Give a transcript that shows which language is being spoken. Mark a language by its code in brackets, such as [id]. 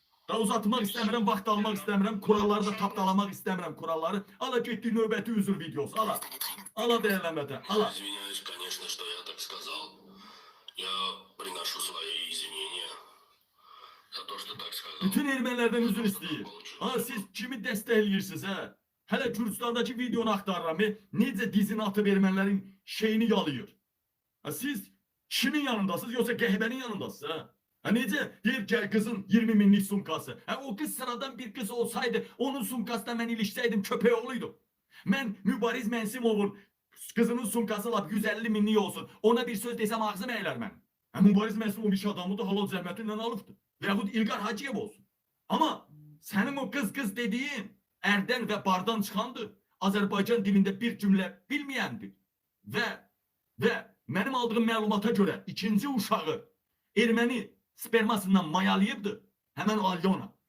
[az] Da uzatmaq istəmirəm, vaxt almaq istəmirəm, kuralları da tapdalamaq istəmirəm kuralları. Ala getdi növbəti üzr videosu. Ala. Ala dəyərlənmədə. Ala. [ru] Извиняюсь, конечно, что я так сказал. Я приношу свои извинения за то, что так сказал. [az] Bütün ermənilərdən üzr istəyir. Ha, siz kimi dəstəkləyirsiniz hə? Hələ Gürcistandakı videonu axtarıram. Necə dizini atıb ermənilərin şeyini yalayır. Ha, siz kimin yanındasınız yoksa qəhbənin yanındasınız hə? Ha, necə? Deyir ki kızın 20 minlik sumkası. Ha, o kız sıradan bir kız olsaydı onun sumkasına mən ilişsəydim köpək oğluydum. Mən Mübariz Mənsimovun kızının sumkası lap 150 minlik olsun. Ona bir söz desəm ağzım əylər mən. Ha, Mübariz Mənsimov iş adamı da halal zəhmətindən alıbdı. Veyahut İlqar Hacıyev olsun. Ama sənin o kız dediğin ərdən və bardan çıxandır. Azərbaycan dilində bir cümlə bilməyəndir. Və mənim aldığım məlumata görə ikinci uşağı erməni spermasından mayalayıbdır. Həmən Alyona.